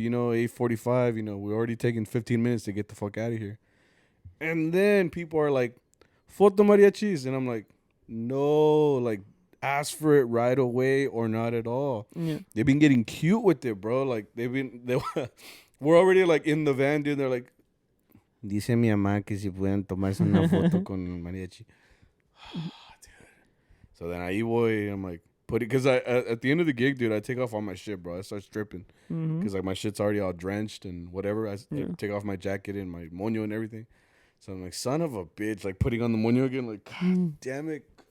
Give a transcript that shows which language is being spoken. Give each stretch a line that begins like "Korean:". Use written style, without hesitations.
English: You know, 8:45. You know, we're already taking 15 minutes to get the fuck out of here. And then people are like,
Spanish: "Foto mariachis,"
English: and I'm like, "No, like." Ask for it right away or not at all. Yeah. They've been getting cute with it, bro. Like we're already like in the van, dude. They're like,
Spanish: dice mi mamá que si pueden tomarse una foto con el mariachi.
English: Dude. So then I
Spanish: voy,
English: I'm like, because at the end of the gig, dude, I take off all my shit, bro. I start stripping because like my shit's already all drenched and whatever. I take off my jacket and my moño and everything. So I'm like, son of a bitch, like putting on the moño again, like, God damn it.